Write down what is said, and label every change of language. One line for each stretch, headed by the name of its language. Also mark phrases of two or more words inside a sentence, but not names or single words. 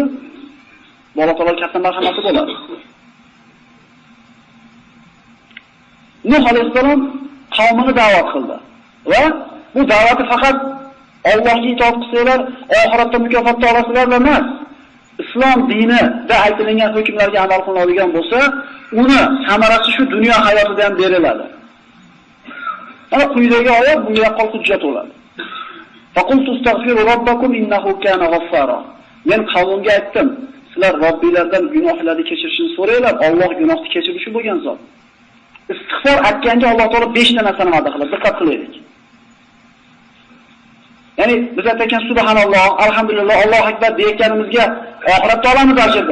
Uzbek: Alloh taolo katta marhamati bo'ladi. Nuh alayhisalom qavmini da'vat qildi va bu da'vati faqat Allohga itoat qilsanglar, oxiratda mukofotni olasizlar emas. Islom dinida aytilgan hukmlarga amal qilinadigan bo'lsa, uni samarasi shu dunyo hayotida ham beriladi. Mana quyidagi oyat bunga yaqqol hujjat bo'ladi.
Arabic: فقلت استغفروا ربكم إنه كان غفارا.
Uzbek: Men qavmimga aytdim, sizlar Robbilaridan gunohlarni kechirishini so'ranglar, Alloh gunohni kechiruvchi bo'lgan zot. Istig'for aytganda Alloh taolo 5 ta narsani va'da qiladi. Diqqat qilaylik. Ya'ni biz aytgan
Arabic: سبحان الله، الحمد لله، الله أكبر
Uzbek: deyotganimizga oxiratda olamiz ajrni.